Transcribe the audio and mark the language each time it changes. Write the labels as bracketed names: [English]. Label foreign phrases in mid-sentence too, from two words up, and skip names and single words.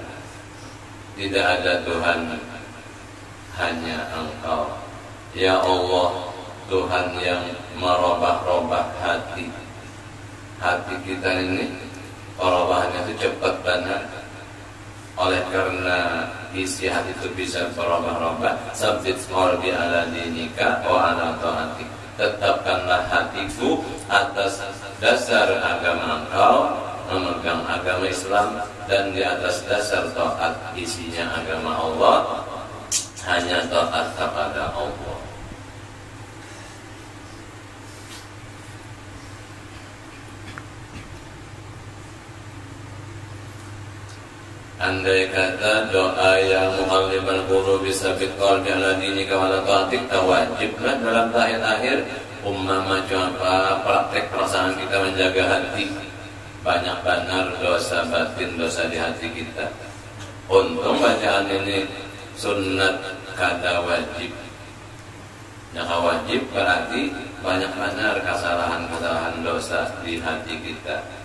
[Indonesian] Tidak ada Tuhan, hanya Engkau. Ya Allah, Tuhan yang merubah-rubah hati kita ini, perubahannya itu cepat banget. Oleh karena isi hati itu bisa berubah-ubah, [Arabic] sabbit qalbi ala dinika wa ala ta'atik. [Indonesian] Tetapkanlah hatiku atas dasar agama Engkau, memegang agama Islam, dan di atas dasar taat isinya agama Allah, hanya taat kepada Allah. Andai kata doa yang [Arabic] muqallibal qulubi tsabbit qalbi ala dinika wa ala ta'atik [Indonesian] wajiblah dalam tahiyat akhir. Umpama coba praktek perasaan kita menjaga hati, banyak benar dosa batin, dosa di hati kita. Untung bacaan ini sunnat kada wajib. Yang wajib berarti banyak benar kesalahan-kesalahan dosa di hati kita.